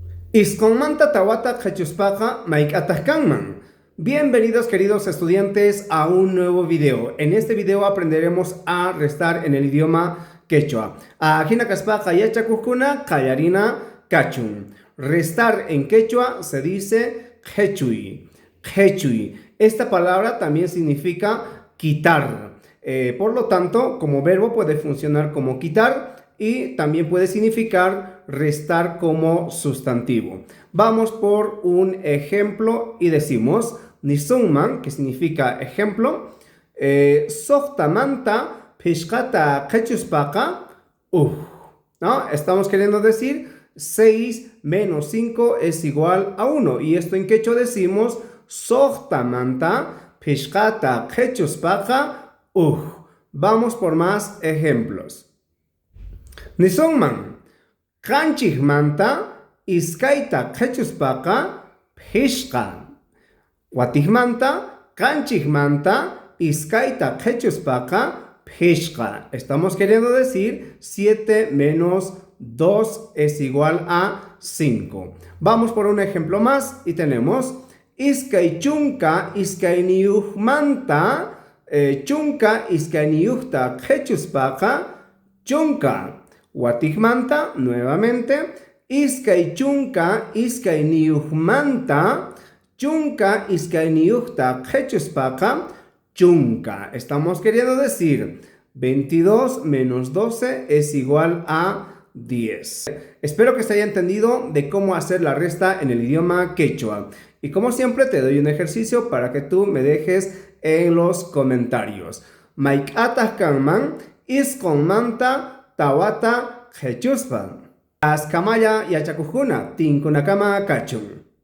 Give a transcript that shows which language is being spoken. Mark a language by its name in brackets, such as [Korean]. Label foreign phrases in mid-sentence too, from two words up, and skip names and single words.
[Quechua] Isqonmanta tawata qhechuspaqa mayk'ataq kanman. [Spanish] Bienvenidos queridos estudiantes a un nuevo video. En este video aprenderemos a restar en el idioma quechua. [Quechua] Ajina kaspaqa yachakuqkuna qallarina kachun. [Spanish] Restar en quechua se dice qhechuy. Qhechuy. Esta palabra también significa quitar. Por lo tanto, como verbo puede funcionar como quitar y también puede significar restar como sustantivo. Vamos por un ejemplo y decimos nisungman, que significa ejemplo. [Quechua] Sohtamanta pishkata qhechuspaqa ¿no? [Spanish] Estamos queriendo decir 6 menos 5 es igual a 1. Y esto en quechua decimos [Quechua] sohtamanta pishkata qhechuspaqa [Spanish] Vamos por más ejemplos. [Quechua] Nisongman, kanchikmanta iskaita qhechuspaqa phishqa. Watijmanta, kanchikmanta iskaita qhechuspaqa phishqa. [Spanish] Estamos queriendo decir 7 menos 2 es igual a 5. Vamos por un ejemplo más y tenemos [Quechua] iskay chunka iskayniyuqmanta chunka iskayniyuqta qhechuspaqa chunka. Watijmanta, nuevamente, iskay chunka iskayniyuqmanta chunka iskayniyuqta qhechuspaqa chunka. [Spanish] Estamos queriendo decir 22 menos 12 es igual a 10. Espero que se haya entendido de cómo hacer la resta en el idioma quechua. Y como siempre te doy un ejercicio para que tú me dejes en los comentarios. [Quechua] Mayk'ataq kanman isqonmanta tawata qhechuspa. Askamaya yachakuqkuna tinkunakama kachun.